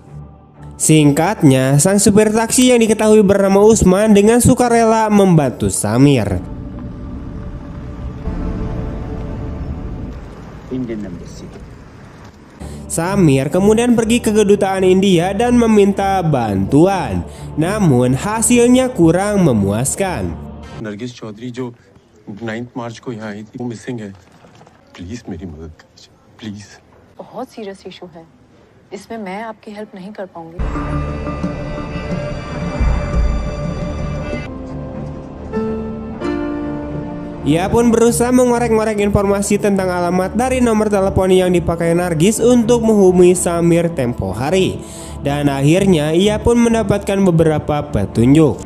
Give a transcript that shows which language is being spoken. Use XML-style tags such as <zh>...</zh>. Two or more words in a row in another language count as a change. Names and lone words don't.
<id>Singkatnya, sang supir taksi yang diketahui bernama Usman dengan sukarela membantu Samir. Samir kemudian pergi ke kedutaan India dan meminta bantuan. Namun hasilnya kurang memuaskan.</id> <hi>नरगिस चौधरी जो 9 मार्च को यहाँ आई थी वो मिसिंग है। प्लीज मेरी मदद कीजिए प्लीज। बहुत</hi> <en>serious issue</en> <hi>है, इसमें मैं आपकी हेल्प नहीं कर पाऊंगी।</hi> <id>Ia pun berusaha mengorek-ngorek informasi tentang alamat dari nomor telepon yang dipakai Nargis untuk menghubungi Samir tempo hari. Dan akhirnya ia pun mendapatkan beberapa petunjuk.</id>